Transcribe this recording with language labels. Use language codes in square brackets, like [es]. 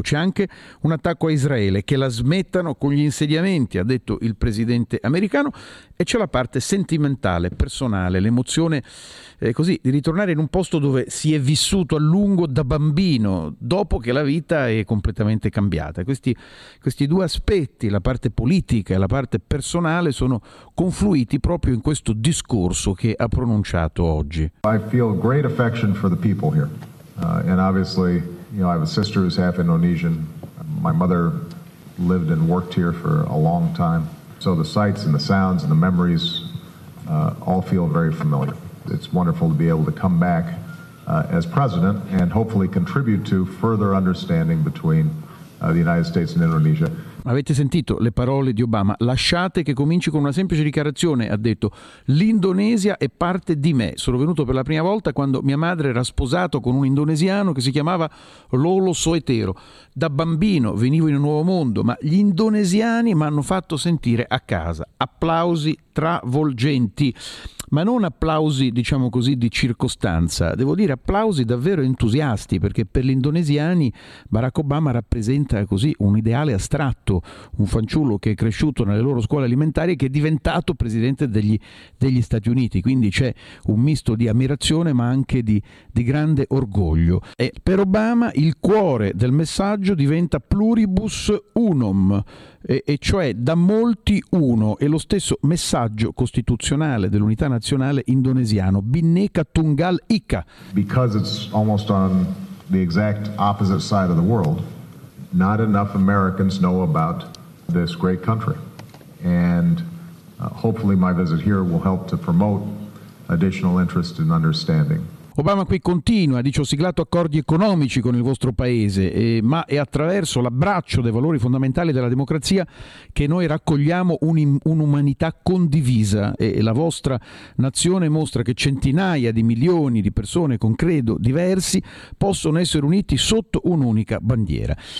[it] C'è anche un attacco a Israele, che la smettano con gli insediamenti, ha detto il presidente americano, e c'è la parte sentimentale, personale, l'emozione così di ritornare in un posto dove si è vissuto a lungo da bambino, dopo che la vita è completamente cambiata. Questi due aspetti, la parte politica e la parte personale, sono confluiti proprio in questo discorso che ha pronunciato oggi. [en] I feel great affection for the people here. And obviously, you know, I have a sister who's half Indonesian. My mother lived and worked here for a long time. So the sights and the sounds and the memories all feel very familiar. It's wonderful to be able to come back as president and hopefully contribute to further understanding between the United States and Indonesia. [it] Avete sentito le parole di Obama? Lasciate che cominci con una semplice dichiarazione, ha detto. L'Indonesia è parte di me. Sono venuto per la prima volta quando mia madre era sposato con un indonesiano che si chiamava Lolo Soetero. Da bambino venivo in un nuovo mondo, ma gli indonesiani mi hanno fatto sentire a casa. Applausi travolgenti. Ma non applausi, diciamo così, di circostanza, devo dire applausi davvero entusiasti, perché per gli indonesiani Barack Obama rappresenta così un ideale astratto, un fanciullo che è cresciuto nelle loro scuole elementari e che è diventato presidente degli Stati Uniti. Quindi c'è un misto di ammirazione ma anche di grande orgoglio. E per Obama il cuore del messaggio diventa pluribus unum, e cioè da molti uno, e lo stesso messaggio costituzionale dell'unità nazionale indonesiano, Bhinneka Tunggal Ika. [en] Because it's almost on the exact opposite side of the world, not enough Americans know about this great country. And hopefully my visit here will help to promote additional interest and understanding. [it] Obama qui continua, dice, ho siglato accordi economici con il vostro paese, ma è attraverso l'abbraccio dei valori fondamentali della democrazia che noi raccogliamo un'umanità condivisa, e la vostra nazione mostra che centinaia di milioni di persone con credo diversi possono essere uniti sotto un'unica bandiera.